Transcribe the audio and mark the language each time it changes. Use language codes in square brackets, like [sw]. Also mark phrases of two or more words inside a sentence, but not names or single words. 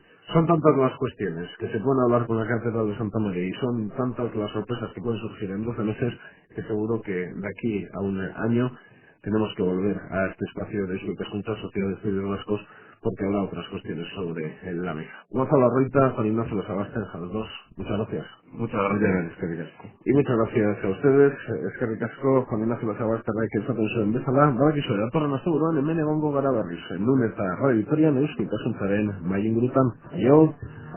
[es] Son tantas las cuestiones que se pueden hablar con la Catedral de Santa María y son tantas las sorpresas que pueden surgir en 12 meses que seguro que de aquí a un año tenemos que volver a este espacio de Esculcascuncha, Sociedad de Estudios Vascos, porque habrá otras cuestiones sobre la mesa. Gonzalo Ruita, Juan Ignacio Los Abastes, a los dos, muchas gracias. Muchas gracias. [eu] Eskerrik asko. [es] Y muchas gracias a ustedes, [eu] eskerrik asko, Juan Ignacio Los Abastes, que esaten zuen bezala, badakizu datorren asteburuan hemen egongo gara berriz, nun eta Radio Vitorian Esculcasuntzaren mai ingurutan. Aio!